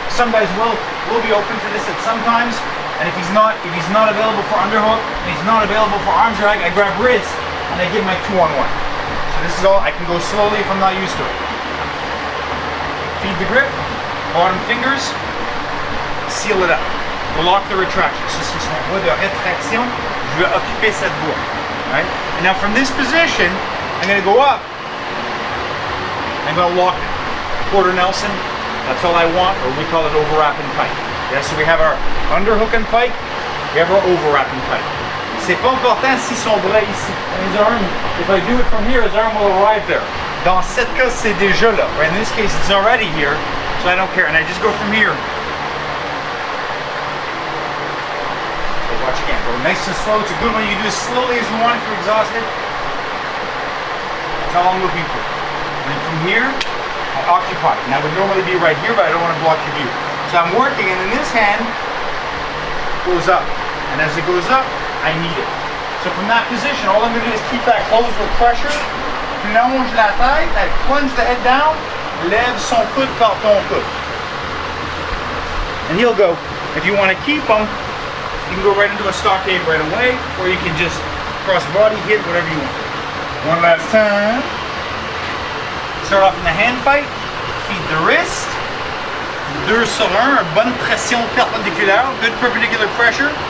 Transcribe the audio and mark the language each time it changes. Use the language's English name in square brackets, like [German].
[English] Some guys will be open to this at some times, and if he's not available for underhook, and he's not available for arm drag, I grab wrist and I give my 2-on-1. So this is all, I can go slowly if I'm not used to it. Feed the grip, bottom fingers, seal it up. Lock the retraction. [French] So c'est son voie de rétraction, je vais occuper cette voie. [English] Right? And now from this position, I'm going to go up. I'm going to lock it. Quarter Nelson, that's all I want, or we call it overwrap and pike. Yeah, so we have our underhook and pike, we have our overwrap and pike. [French] C'est pas important si son bras ici. [English] His arm, if I do it from here, his arm will arrive there. [French] Dans cette cas, c'est déjà là. [English] Right? In this case, it's already here, so I don't care. And I just go from here. So watch again. Go nice and slow. It's a good one. You do as slowly as you want if you're exhausted. That's all I'm looking for. And then from here, I occupy. Now, I would normally be right here, but I don't want to block your view. So I'm working, and then this hand goes up. And as it goes up, I need it. So from that position, all I'm going to do is keep that closed with pressure. [French] Plonge la tête, [English] I plunge the head down, [French] lève son coude par ton coude. [English] And he'll go. If you want to keep him, you can go right into a stockade right away, or you can just cross body, hit, whatever you want. One last time. Start off in the hand fight, feed the wrist. [French] 2 sur 1, bonne pression perpendiculaire, [English] good perpendicular pressure.